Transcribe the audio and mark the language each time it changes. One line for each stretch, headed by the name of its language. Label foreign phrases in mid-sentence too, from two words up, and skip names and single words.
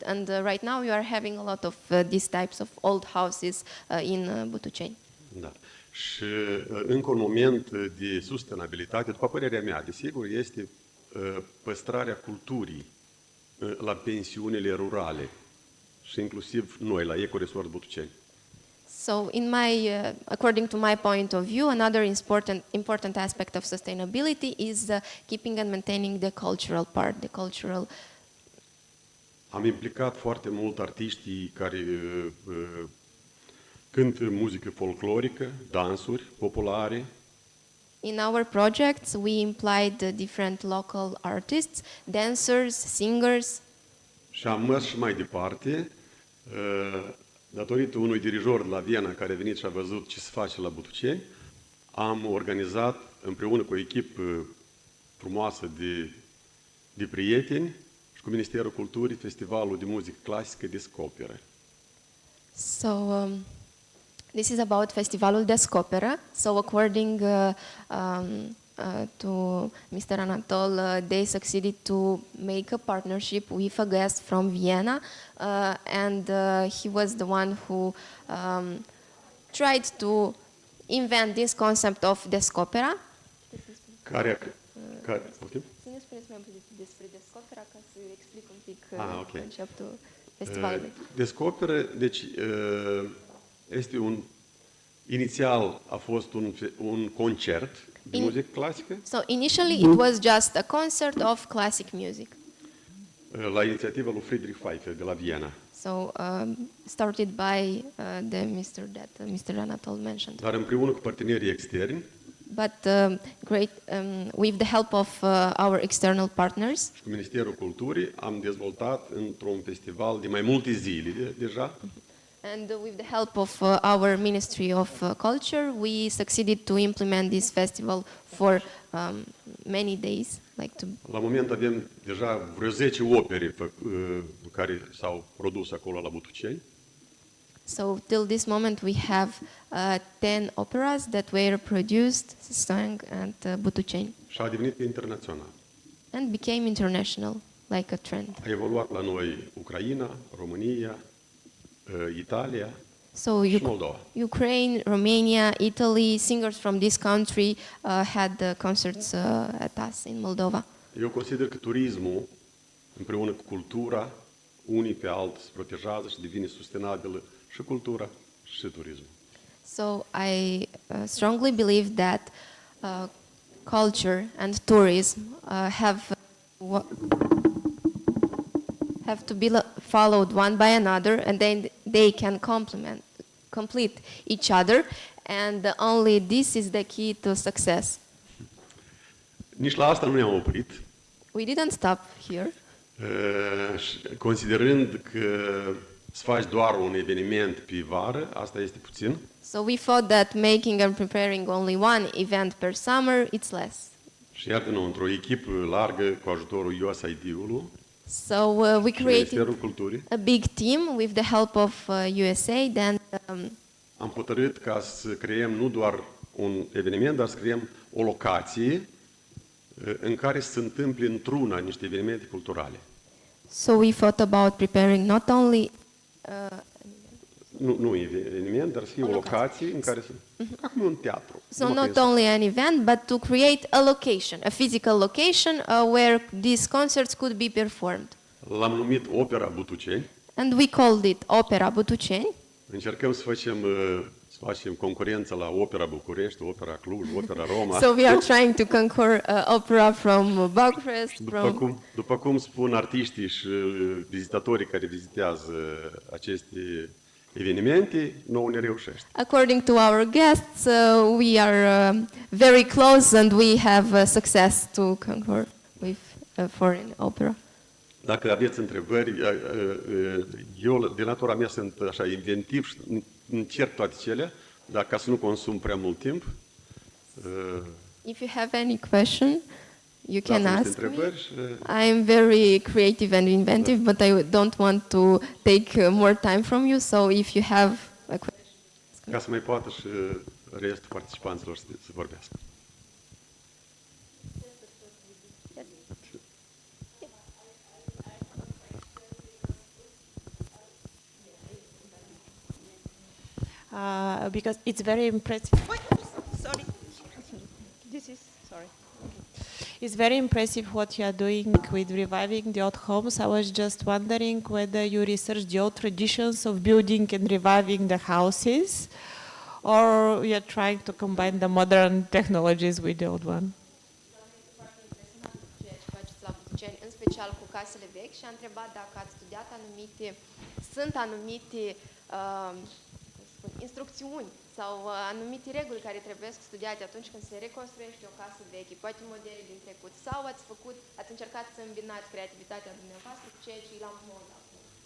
English: And right now we are having a lot of these types of old houses in Butuceni.
Romanian: Da. Și încă un moment de sustenabilitate, după părerea mea, desigur, este păstrarea culturii la pensiunile rurale și inclusiv noi, la Ecoresort Butuceni.
English: So, according to my point of view, another important aspect of sustainability is keeping and maintaining the cultural part, the cultural.
Romanian: Am implicat foarte mult artiștii care cântă muzică folclorică, dansuri populare.
English: In our projects, we implied different local artists, dancers, singers.
Romanian: Și am mers și mai departe, datorită unui dirijor de la Viena care a venit și a văzut ce se face la Butuceni, am organizat împreună cu o echipă frumoasă de prieteni și cu Ministerul Culturii Festivalul de Muzică Clasică Descoperă.
English: So, this is about Festivalul Descoperă. So, according to Mr. Anatol, they succeeded to make a partnership with a guest from Vienna, and he was the one who tried to invent this concept of Descopera.
Romanian: Poftim? Să ne spuneți mai puțin despre Descopera ca să explic un pic
English: Okay.
Romanian: conceptul festivalului. Descoperă, deci inițial a fost un concert de muzică clasică.
English: So initially it was just a concert of classic music.
Romanian: La inițiativa lui Friedrich Pfeiffer de la Viena.
English: So started by the Mr. Anatol mentioned.
Romanian: Dar împreună cu partenerii externi.
English: But with the help of our external partners.
Romanian: Și cu Ministerul Culturii am dezvoltat într-un festival de mai multe zile deja.
English: And with the help of our Ministry of Culture, we succeeded to implement this festival for many days.
Romanian: La moment avem deja vreo 10 opere care s-au produs acolo la Butuceni.
English: So till this moment we have 10 operas that were produced, sung at Butuceni.
Romanian: Și a devenit internațional.
English: And became international, like a trend.
Romanian: A evoluat la noi Ucraina, România, Italia și Moldova.
English: Ukraine, Romania, Italy, singers from this country had concerts at us in Moldova.
Romanian: Eu consider că turismul, împreună cu cultura, unii pe alții se protejează și devine sustenabilă și cultura și turismul.
English: So I strongly believe that culture and tourism have to be followed one by another, and then they can complete each other, and only this is the key to success.
Romanian: Nici la asta nu ne-am oprit.
English: We didn't stop here.
Romanian: Considerând că să faci doar un eveniment pe vară, asta este puțin.
English: So we thought that making and preparing only one event per summer, it's less.
Romanian: Și iată-ne într-o echipă largă cu ajutorul USAID-ului.
English: So we created a big team with the help of USAID, and
Romanian: am hotărât ca să creăm nu doar un eveniment, dar să creăm o locație în care să se întâmple într-una niște evenimente culturale.
English: So we thought about preparing not only
Romanian: nu eveniment, dar să fie o locație în care acum un teatru.
English: So not only an event, but to create a location, a physical location where these concerts could be performed.
Romanian: L-am numit Opera Butuceni.
English: And we called it Opera Butuceni.
Romanian: Încercăm să facem concurență la Opera București, Opera Cluj, Opera Roma.
English: So we are trying to conquer opera from Bucharest.
Romanian: După cum spun artiștii și vizitatorii care vizitează aceste evenimente, nouă ne reușește.
English: According to our guests, we are very close and we have success to conquer with foreign opera.
Romanian: Dacă aveți întrebări, eu, de natura mea, sunt așa inventiv și încerc toate cele, dar ca să nu consum prea mult timp.
English: If you have any question, you can
Romanian: dați niște
English: ask me.
Romanian: întrebări și
English: I am very creative and inventive, but I don't want to take more time from you. So if you have a question,
Romanian: ca să mai poată și restul participanților să vorbească.
English: Because it's very impressive. Sorry. It's very impressive what you are doing with reviving the old homes. I was just wondering whether you research the old traditions of building and reviving the houses, or you are trying to combine the modern technologies with the old one.
Romanian: în special cu casele vechi, și a întrebat dacă ați studiat anumite instrucțiuni sau anumite reguli care trebuie studiate atunci când se reconstruiește o casă veche, poate modele din trecut, sau ați încercat să îmbinați creativitatea dumneavoastră cu ceea ce e la modă acum.